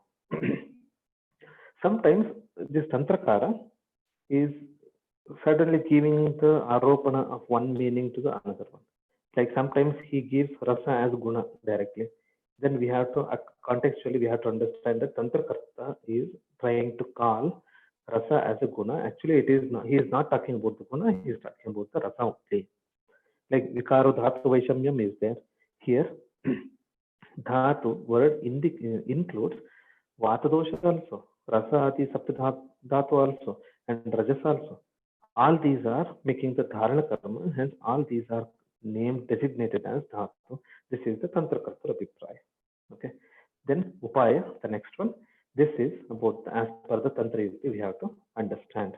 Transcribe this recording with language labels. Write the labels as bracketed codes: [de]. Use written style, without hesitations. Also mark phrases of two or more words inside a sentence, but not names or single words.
[en] Sometimes this Tantrakara is suddenly giving the aropana of one meaning to the another one. Like sometimes he gives rasa as guna directly. Then we have to contextually we have to understand that Tantrakarta is trying to call rasa as a guna. Actually, it is not. He is not talking about the guna. He is talking about the rasa only. Like [sa] vikaro dhatu vaishamyam [en] is there. Here, dhatu word includes [sa] vata dosha [en] also, [sa] rasa ati sapta dhatu [en] also, and rajas also. All these are making the [sa] dharana karma, [en] hence all these are named, designated as dhatu. This is the [sa] Tantrakarta Abhipraya. [en] Okay. Then Upaya, the next one. This is about as per the [sa] Tantra Yukti [en] we have to understand.